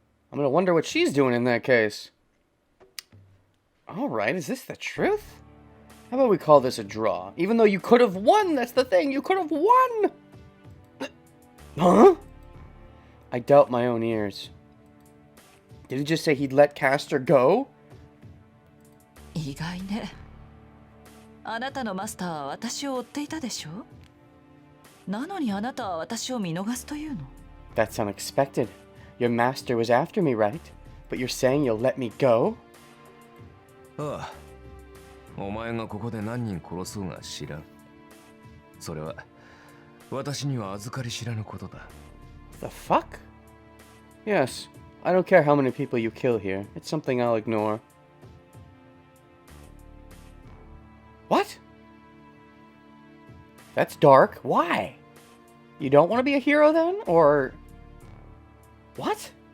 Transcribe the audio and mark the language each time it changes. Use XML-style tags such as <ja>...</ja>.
<en>I'm gonna wonder what she's doing in that case. Alright, is this the truth? How about we call this a draw? Even though you could have won, that's the thing, you could have won! Huh? I doubt my own ears. Did he just say he'd let Castor go?</en> <ja>意外ね。あなたのマスターは私を追っていたでしょ？なのにあなたは私を見逃すというの？</ja> <en>That's unexpected. Your master was after me, right? But you're saying you'll let me go?</en> <ja>ああ。お前がここで何人殺そうが知らん。それは私には預かり知らぬことだ。</ja> <en>The fuck? Yes, I don't care how many people you kill here. It's something I'll ignore. What? That's dark. Why? You don't want to be a hero then? Or... What?</en>